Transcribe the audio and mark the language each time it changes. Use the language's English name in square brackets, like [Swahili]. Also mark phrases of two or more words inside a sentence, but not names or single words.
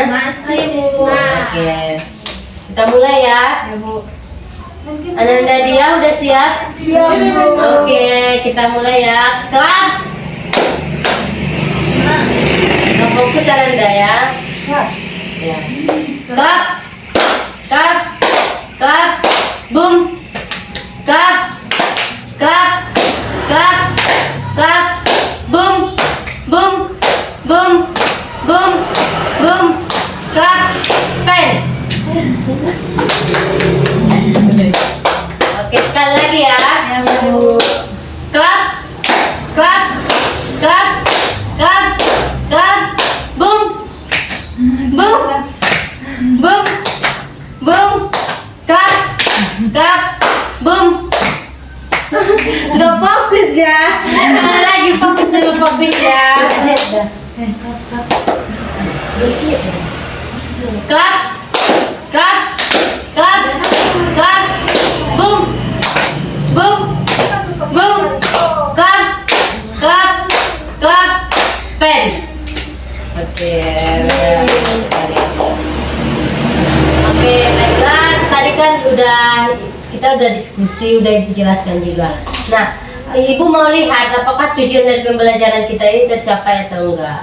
[Indonesian] Masih Bu. Oke, kita mulai ya. Ya Bu. Ananda dia udah siap? Siap Bu. Oke, kita mulai ya. Kelas. Nggak fokus Ananda ya. Ya. Klaps. Klaps. Klaps. Boom. Klaps. Klaps. Klaps. Klaps. Boom. Boom. Boom. Boom. Boom. Klaps. Pen. Oke, sekali lagi ya. Ya Bu. Klaps. Klaps. Klaps. Klaps. Klaps. Boom. Boom. Boom. Boom. Klaps. Klaps. Boom. Udah fokus ya. Lagi fokus dulu fokus ya. Klaps. Bersih. Claps. Claps. Claps. Claps. Boom. Boom. Boom. Claps. Claps. Claps. Pen. Oke. Oke, baiklah. Tadi kan kita udah diskusi, udah dijelaskan juga. Nah, Ibu mau lihat apakah tujuan dari pembelajaran kita ini tercapai atau enggak.